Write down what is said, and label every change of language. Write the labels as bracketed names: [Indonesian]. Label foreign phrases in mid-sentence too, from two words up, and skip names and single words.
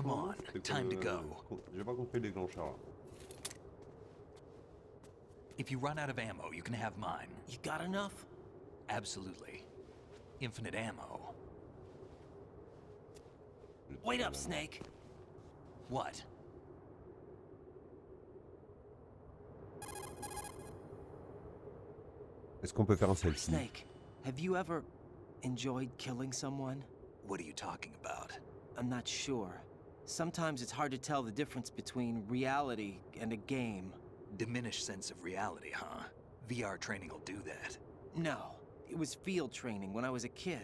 [English] Come [French] fasse un [English] on, [French] moment, c'était [English] time to go. [French] J'ai pas compris les déclencheurs là. [English] If you run out of ammo, you can have mine. You got enough? Absolutely. Infinite ammo. Wait up, Snake. What? [French] Est-ce qu'on peut faire un selfie? [English] Snake, have you ever enjoyed killing someone? What are you talking about? I'm not sure. Sometimes it's hard to tell the difference between reality and a game. Diminished sense of reality, huh? VR training will do that. No, it was field training when I was a kid.